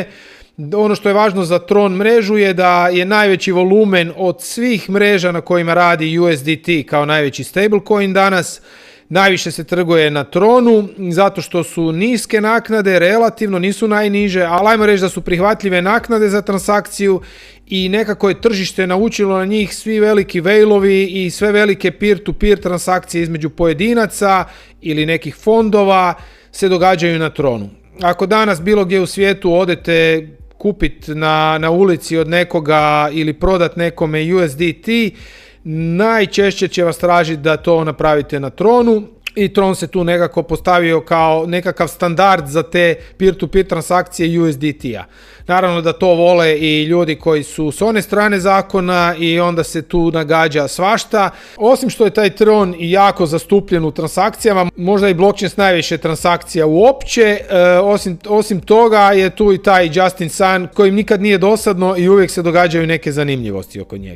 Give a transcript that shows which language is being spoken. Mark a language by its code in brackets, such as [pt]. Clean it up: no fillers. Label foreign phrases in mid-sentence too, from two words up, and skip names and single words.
[hr] Ono što je važno za Tron mrežu je da je najveći volumen od svih mreža na kojima radi USDT kao najveći stablecoin danas. Najviše se trguje na Tronu zato što su niske naknade, relativno nisu najniže, ali ajmo reći da su prihvatljive naknade za transakciju i nekako je tržište naučilo na njih. Svi veliki whale-ovi i sve velike [en] peer-to-peer [hr] transakcije između pojedinaca ili nekih fondova se događaju na Tronu. Ako danas bilo gdje u svijetu odete kupiti na ulici od nekoga ili prodat nekome USDT, najčešće će vas tražiti da to napravite na Tronu i Tron se tu nekako postavio kao nekakav standard za te [en] peer-to-peer [hr] transakcije USDT-a. Naravno da to vole i ljudi koji su s one strane zakona i onda se tu nagađa svašta. Osim što je taj Tron jako zastupljen u transakcijama, možda i blockchain s najviše transakcija uopće, osim toga je tu i taj Justin Sun kojim nikad nije dosadno i uvijek se događaju neke zanimljivosti oko njega.